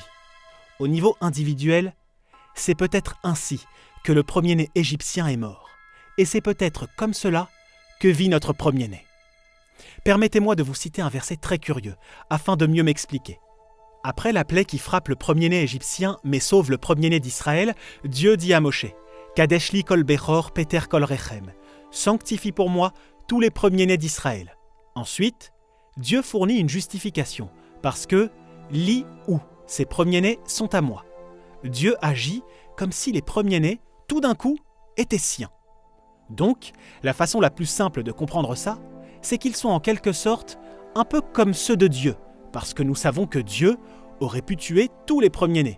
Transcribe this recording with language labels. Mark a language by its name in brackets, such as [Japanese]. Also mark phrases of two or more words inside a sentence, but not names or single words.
[French] Au niveau individuel, c'est peut-être ainsi que le premier-né égyptien est mort. Et c'est peut-être comme cela que vit notre premier-né. Permettez-moi de vous citer un verset très curieux, afin de mieux m'expliquer. Après la plaie qui frappe le premier-né égyptien, mais sauve le premier-né d'Israël, Dieu dit à Moshe, « [Hebrew] קדש לי כל בכור פטר כל רחם [French] » « Sanctifie pour moi tous les premiers-nés d'Israël ». Ensuite, Dieu fournit une justification, parce que « [Hebrew] לי הוא [French] » ces premiers-nés sont à moi. Dieu agit comme si les premiers-nés, tout d'un coup, étaient siens. Donc, la façon la plus simple de comprendre ça, c'est qu'ils sont en quelque sorte un peu comme ceux de Dieu, parce que nous savons que Dieu aurait pu tuer tous les premiers-nés.